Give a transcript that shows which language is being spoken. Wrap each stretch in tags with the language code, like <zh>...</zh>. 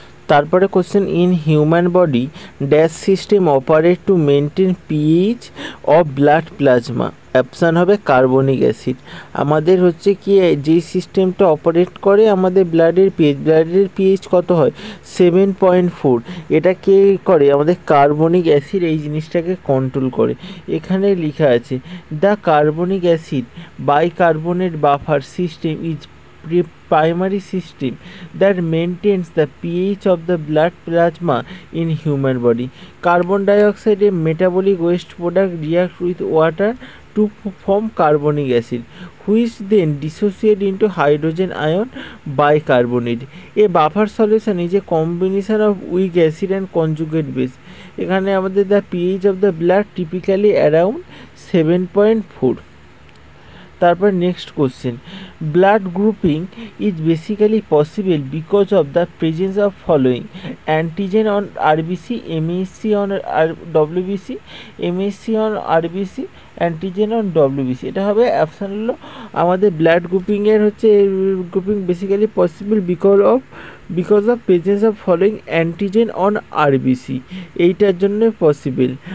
<en>তারপরে question, in human body dash system operate to maintain pH of blood plasma.</en> <bn>Option হবে carbonic acid. আমাদের হচ্ছে কি যেই সিস্টেমটা অপারেট করে আমাদের ব্লাডের পিএইচ কত হয় 7.4, এটা কে করে আমাদের কার্বনিক অ্যাসিড এই জিনিসটাকে কন্ট্রোল করে।</bn> <en>এখানে লেখা আছে the carbonic acid bicarbonate buffer system is primary system that maintains the pH of the blood plasma in human body. Carbon dioxide, a metabolic waste product, reacts with water to form carbonic acid, which then dissociate into hydrogen ion bicarbonate. A buffer solution is a combination of weak acid and conjugate base.</en> <bn>এখানে আমাদের</bn> <en>the pH of the blood typically around 7.4. তারপর next question, blood grouping is basically possible because of the presence of following antigen on RBC, MSC on WBC, MSC on RBC, antigen on WBC.</en> <bn>এটা হবে option হলো আমাদের blood গ্রুপিংয়ের হচ্ছে grouping basically possible because of presence of following antigen on RBC, এইটার জন্য possible.</bn>